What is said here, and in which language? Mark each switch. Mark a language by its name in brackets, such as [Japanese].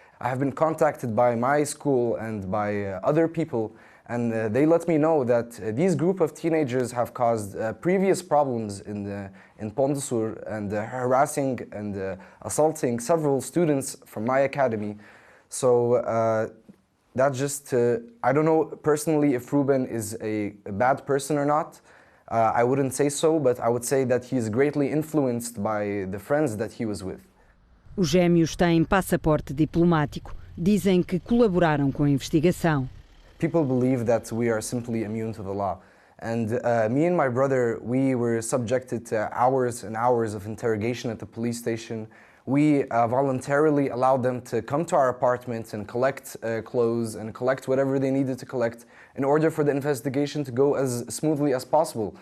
[English] I have been contacted by my school and by other people, and they let me know that these group of teenagers have caused previous problems in Ponte Sor and harassing and assaulting several students from my academy. So that's just, I don't know personally if Ruben is a bad person or not. I wouldn't say so, but I would say that he is greatly influenced by the friends that he was with. [Portuguese] Os gêmeos têm passaporte diplomático. Dizem que colaboraram com a investigação. [English] People believe that we are simply immune to the law. And me and my brother, we were subjected to hours and hours of interrogation at the police station. We voluntarily allowed them to come to our apartment and collect clothes and collect whatever they needed to collect in order for the investigation to go as smoothly as possible.